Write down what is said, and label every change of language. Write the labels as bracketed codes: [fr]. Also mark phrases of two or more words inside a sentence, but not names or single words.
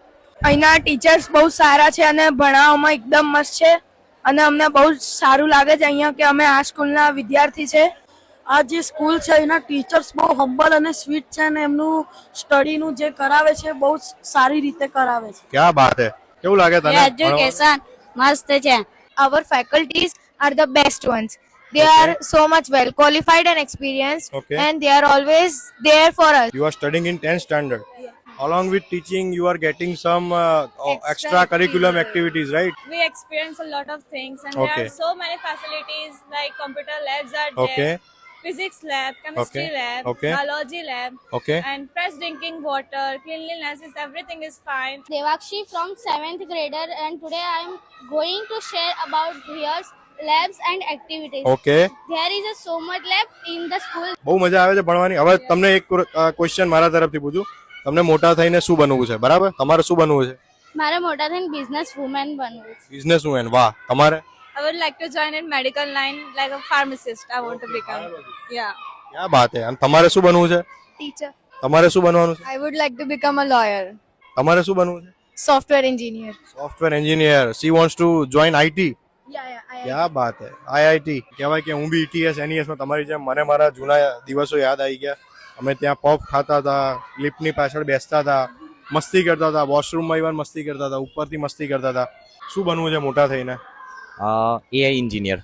[gu] અહીંના ટીચર્સ બહુ સારા છે અને ભણાવવામાં એકદમ મસ્ત છે અને અમને બહુ સારું લાગે છે અહીંયા કે અમે આ સ્કૂલના વિદ્યાર્થી છે. આ જે સ્કૂલ છે એના ટીચર્સ બહુ હમ્બલ અને સ્વીટ છે અને એમનું સ્ટડીનું જે કરાવે છે બહુ સારી રીતે કરાવે છે. [hi] क्या बात है. [gu] કેવું લાગે તને? એજ્યુકેશન મસ્ત છે. [en] Our faculties are the best ones. They are so much well qualified and experienced, and they are always there for us. You are studying in 10th standard. Along with teaching, you are getting some extra curriculum activities, right? We experience a lot of things, and there are so many facilities like computer labs are there, physics lab, chemistry lab, biology lab, and fresh drinking water, cleanliness is everything is fine. Devakshi from 7th grader, and today I am going to share about here's labs and activities. There is a so much lab in the school. [gu] બહુ મજા આવે છે ભણવાની. હવે તમને એક ક્વેશ્ચન મારા તરફથી પૂછું, તમને મોટા થઈને શું બનવું છે? બરાબર, તમારે શું બનવું છે? મારે મોટા થઈને [en] business woman [gu] બનવું છે. [en] business woman, [gu] વાહ. તમારે? [en] I would like to join in medical line like a pharmacist. I want to become. Yeah. [hi] क्या बात है. [gu] અને તમારે શું બનવું છે? [en] Teacher. [gu] તમારે શું બનવાનું છે? [en] I would like to become a lawyer. [gu] તમારે શું બનવું છે? [en] Software engineer. software engineer. She wants to join IT. Yeah. [hi] क्या बात है. [gu] IIT કહેવાય કે હું બી ETS NES માં તમારી જેમ મને મારા જૂના દિવસો યાદ આવી ગયા. અમે ત્યાં પફ ખાતા હતા, લિફ્ટની પાછળ બેસતા હતા, મસ્તી કરતા હતા, વોશરૂમમાં ઇવન મસ્તી કરતા હતા, ઉપરથી મસ્તી કરતા હતા. શું બનવું છે મોટા થઈને? [en] AI engineer.